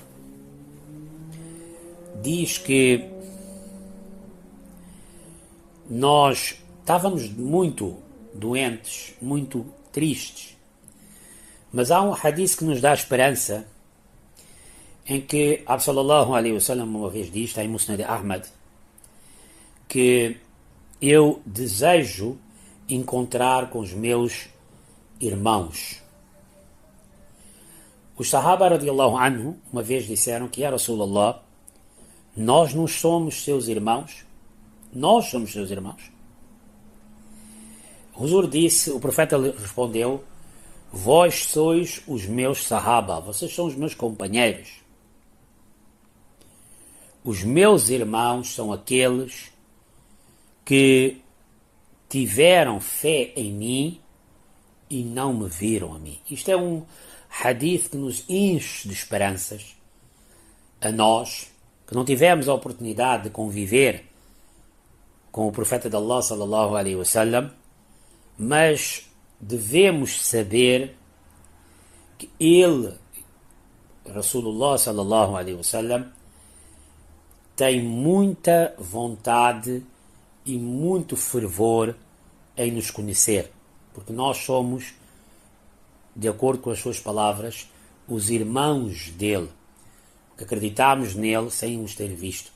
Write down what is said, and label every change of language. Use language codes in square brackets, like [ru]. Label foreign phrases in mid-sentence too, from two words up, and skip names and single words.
[pt] diz que nós estávamos muito doentes, muito tristes, mas há um hadith que nos dá esperança, em que Abd [ar] صلى الله عليه وسلم [pt] uma vez diz, está em Musnad Ahmad, que eu desejo encontrar com os meus irmãos. Os Sahaba [ar] رضي الله عنه [pt] uma vez disseram que, [ar] يا رسول الله, [pt] nós não somos seus irmãos? Nós somos seus irmãos? Huzur disse, o profeta respondeu, vós sois os meus Sahaba, vocês são os meus companheiros. Os meus irmãos são aqueles que tiveram fé em mim e não me viram a mim. Isto é um hadith que nos enche de esperanças a nós, que não tivemos a oportunidade de conviver com o profeta de Allah [ar] صلى الله عليه وسلم, [pt] mas devemos saber que ele, [ar] رسول الله صلى الله عليه وسلم, [pt] tem muita vontade e muito fervor em nos conhecer, porque nós somos, de acordo com as suas palavras, os irmãos dele, que acreditamos nele sem os ter visto.